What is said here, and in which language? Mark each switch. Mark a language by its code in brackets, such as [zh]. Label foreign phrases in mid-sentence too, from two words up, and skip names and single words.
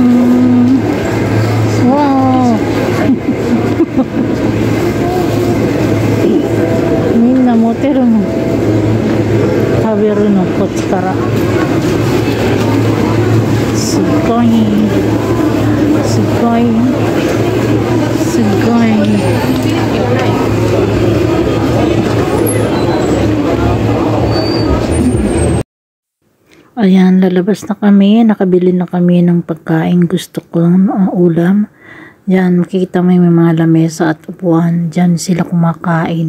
[ja] わみんな持てるの。食べるのこっちから。 [tl] すごい。Ayan, lalabas na kami. Nakabili na kami ng pagkain gusto kong ulam. Diyan, makikita mo yung mga lamesa at upuan. Diyan sila kumakain.